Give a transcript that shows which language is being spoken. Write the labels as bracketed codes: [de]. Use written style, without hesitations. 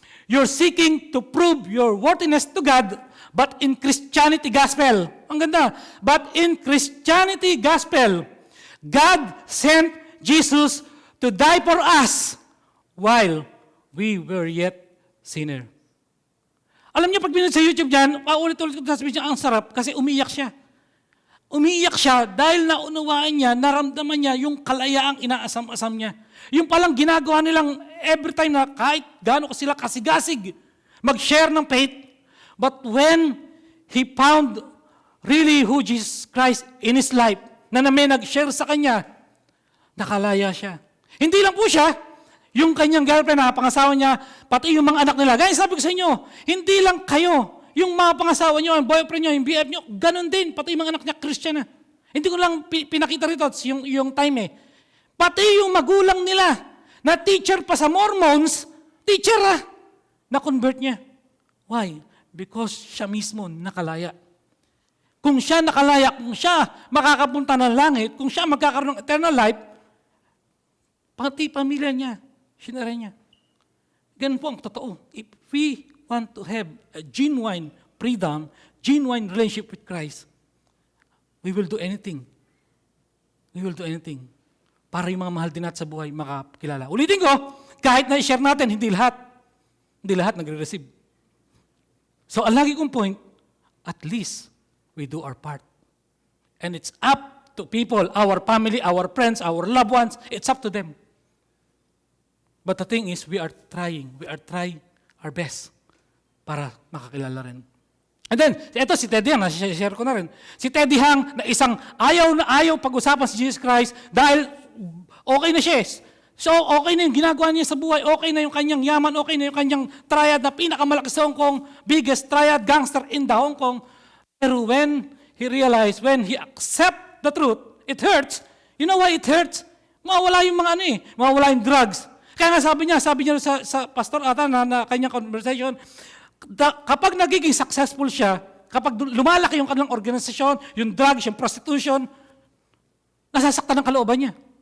[en] You're seeking to prove your worthiness to God, but in Christianity gospel, [tl] ang ganda, [en] but in Christianity gospel, God sent Jesus to die for us while we were yet sinner. [tl] Alam niyo, pag pinunod sa YouTube dyan, paulit-ulit ko sasabihin niya, ang sarap kasi umiiyak siya. Umiiyak siya dahil naunawaan niya, naramdaman niya yung kalayaang inaasam-asam niya. Yung palang ginagawa nilang every time na kahit gaano sila kasigasig, mag-share ng faith. [en] But when he found really who Jesus Christ in his life, [tl] na may nag-share sa kanya, nakalaya siya. Hindi lang po siya, yung kanyang girlfriend na pangasawa niya, pati yung mga anak nila. Guys, sabi ko sa inyo, hindi lang kayo, yung mga pangasawa niyo, yung boyfriend niyo, yung BF niyo, ganun din, pati yung mga anak niya, Christian na. Hindi ko lang pinakita rito yung time eh. Pati yung magulang nila, na teacher pa sa Mormons, teacher na-convert niya. Why? Because siya mismo nakalaya. Kung siya nakalaya, kung siya makakapunta ng langit, kung siya magkakaroon ng eternal life, pati pamilya niya, sinara niya. Ganun po ang totoo. [en] If we want to have a genuine freedom, genuine relationship with Christ, we will do anything. We will do anything [tl] para yung mga mahal din natin sa buhay makakilala. Ulitin ko, kahit na i-share natin, hindi lahat nagre-receive. [en] So, [tl] ang lagi kong [en] point, at least, we do our part. And it's up to people, our family, our friends, our loved ones, it's up to them. But the thing is, we are trying our best [tl] para makakilala rin. And then, ito si Teddy Hang, share ko na rin. Si Teddy Hang na isang ayaw pag-usapan si Jesus Christ dahil okay na siya. So, okay na yung ginagawa niya sa buhay, okay na yung kanyang yaman, okay na yung kanyang triad na pinakamalaki sa Hong Kong, [en] biggest triad gangster in the Hong Kong. Pero when he realized, when he accept the truth, it hurts. You know why it hurts? [tl] Mawawala yung mga mawawala yung drugs. Kaya nga sabi niya sa pastor ata na kanyang conversation, kapag nagiging successful siya, kapag lumalaki yung kanilang organisasyon, yung drugs, yung prostitution, nasasaktan ang kalooban niya.